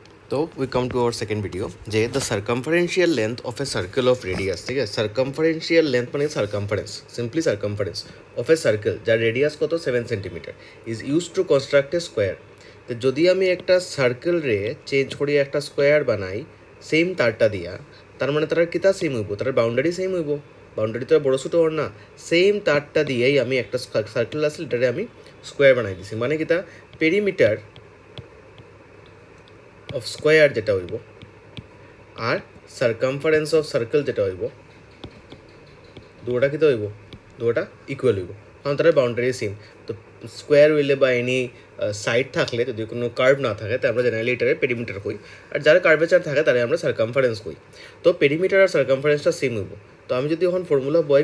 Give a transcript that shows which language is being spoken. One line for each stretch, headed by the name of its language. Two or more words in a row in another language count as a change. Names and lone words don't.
Sylheti: तो
English: we come to our second video the circumferential length of a circle of radius
Hindi: ठीक है
English: circumferential length
Sylheti: माने
English: circumference simply circumference of a circle
Sylheti: যার রেডিয়াস কত 7 सेंटीमिटर
English: is use to construct a square
Sylheti: तो যদি আমি একটা সার্কলরে চেঞ্জ করি একটা স্কোয়ার বানাই সেম তারটা দিয়া তার মানে তার কিতা সেম হইব তার বাউন্ডারি সেম হইব বাউন্ডারি তো বড় ছোট আর না সেম তারটা দিয়াই আমি একটা সার্কল আছে এটারে আমি স্কোয়ার বানাই দিছি মানে কিতা পেরিমিটার
English: of square
Sylheti: যেটা হইব আর
English: circumference of circle
Sylheti: যেটা হইব দুটোটা কি তো হইব দুটোটা ইকুয়াল হইব কারণ তার বাউন্ডারি সেম তো স্কোয়ার হইলে বা
English: any side
Sylheti: থাকলে যদি কোনো কার্ভ না থাকে তো আমরা জেনারেলি এটারে পেরিমিটার কই আর যার কার্ভেচার থাকে তারে আমরা সার্কামফারেন্স কই তো পেরিমিটার আর সার্কামফারেন্সটা সেম হইব তো আমি যদি এখন ফর্মুলা বয়